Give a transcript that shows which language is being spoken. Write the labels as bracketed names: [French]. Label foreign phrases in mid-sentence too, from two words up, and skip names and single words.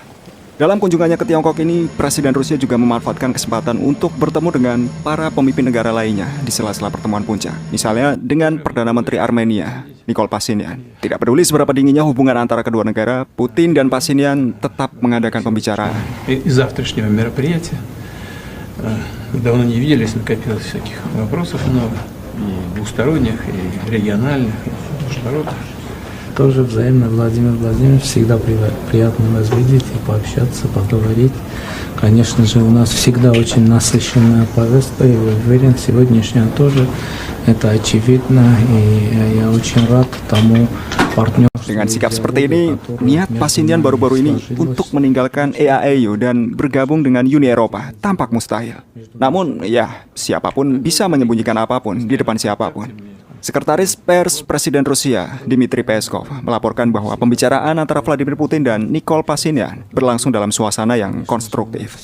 [Indonesian] Dalam kunjungannya ke Tiongkok ini, Presiden Rusia juga memanfaatkan kesempatan untuk bertemu dengan para pemimpin negara lainnya di sela-sela pertemuan puncak. Misalnya dengan Perdana Menteri Armenia, Nikol Pashinyan. Tidak peduli seberapa dinginnya hubungan antara kedua negara, Putin dan Pashinyan tetap mengadakan pembicaraan. [Russian] Завтрашнего мероприятия давно не виделись, накопилось всяких вопросов много, и двусторонних, и региональных, и международных. Тоже взаимно, Владимир Владимирович, всегда приятно вас видеть и пообщаться, поговорить. Конечно же, у нас всегда очень насыщенная повестка, и уверен, сегодняшняя тоже, это очевидно, и я очень рад тому партнерству. [Indonesian] Dengan sikap seperti ini, niat Pashinyan baru-baru ini untuk meninggalkan EAEU dan bergabung dengan Uni Eropa tampak mustahil. Namun, ya, siapapun bisa menyembunyikan apapun di depan siapapun. Sekretaris Pers Presiden Rusia, Dmitry Peskov, melaporkan bahwa pembicaraan antara Vladimir Putin dan Nikol Pashinyan berlangsung dalam suasana yang konstruktif.